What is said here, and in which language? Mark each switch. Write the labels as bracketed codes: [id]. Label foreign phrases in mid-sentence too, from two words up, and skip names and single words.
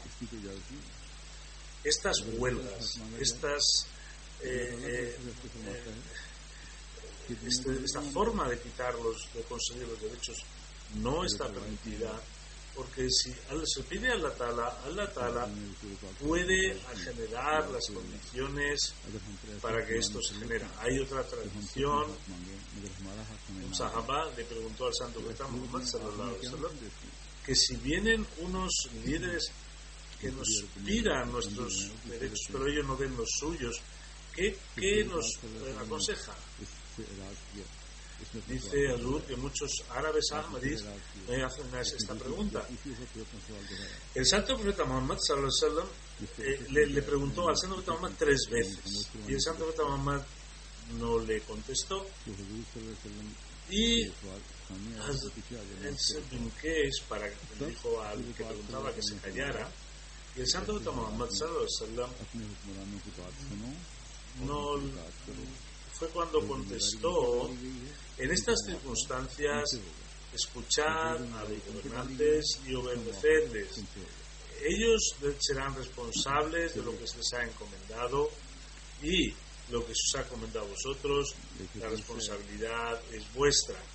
[es] Estas huelgas, esta forma de conseguir los derechos no está permitida, porque si se pide a [ar] الله تعالى [es] puede generar las condiciones para que esto se genere. Hay otra tradición, un sahaba le preguntó al santo profeta Muhammad [ar] صلى الله عليه وسلم [es] que si vienen unos líderes que nos pidan nuestros derechos pero ellos no den los suyos, ¿qué nos aconseja? Dice Azur que muchos árabes ahmadis me hacen esta pregunta. El santo profeta Muhammad [ar] صلى الله عليه وسلم [es] le preguntó al santo profeta Muhammad 3 veces y el santo profeta Muhammad no le contestó, y el Ibn Qais le dijo al que preguntaba que se callara, y el santo profeta Muhammad [ar] صلى الله عليه وسلم [es] no fue cuando contestó: en estas circunstancias escuchad a los gobernantes y obedecerles, ellos serán responsables de lo que se les ha encomendado, y lo que se os ha encomendado a vosotros, la responsabilidad es vuestra.